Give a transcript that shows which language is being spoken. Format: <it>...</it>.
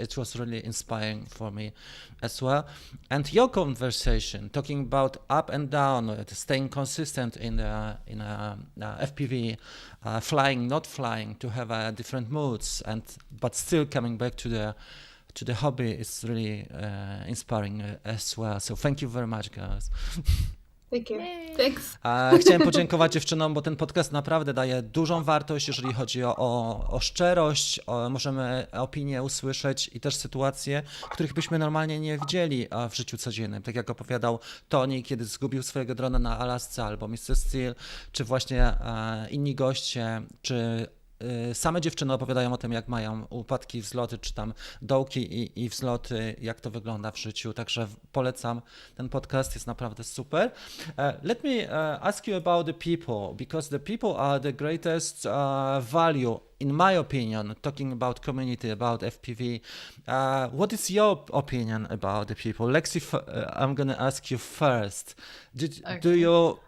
<en>It was really inspiring for me as well. And your conversation, talking about up and down, staying consistent in the FPV, flying, not flying, to have different moods, but still coming back to the hobby is really inspiring as well. So thank you very much, guys. Thank you. Thanks.</en> <pl>Chciałem podziękować dziewczynom, bo ten podcast naprawdę daje dużą wartość, jeżeli chodzi o szczerość, możemy opinie usłyszeć i też sytuacje, których byśmy normalnie nie widzieli w życiu codziennym. Tak jak opowiadał Tony, kiedy zgubił swojego drona na Alasce, albo Mr. Steele, czy właśnie inni goście, czy same dziewczyny opowiadają o tym, jak mają upadki, wzloty, czy tam dołki i wzloty, jak to wygląda w życiu. Także polecam ten podcast, jest naprawdę super.</pl> <en>Let me ask you about the people, because the people are the greatest value, in my opinion, talking about community, about FPV. What is your opinion about the people? Lexie, I'm going to ask you first. Do you...</en>